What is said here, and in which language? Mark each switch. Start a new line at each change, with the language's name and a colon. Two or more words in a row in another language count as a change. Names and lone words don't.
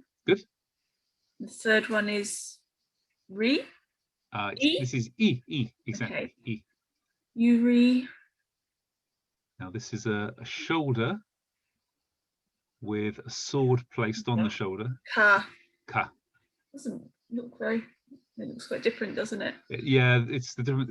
English: Good. The third one is re. E? This is E, exactly. Okay. E. Yuri. Now this is a shoulder with a sword placed on the shoulder. Ka. Ka. Doesn't look very. It looks quite different, doesn't it? Yeah, it's the different.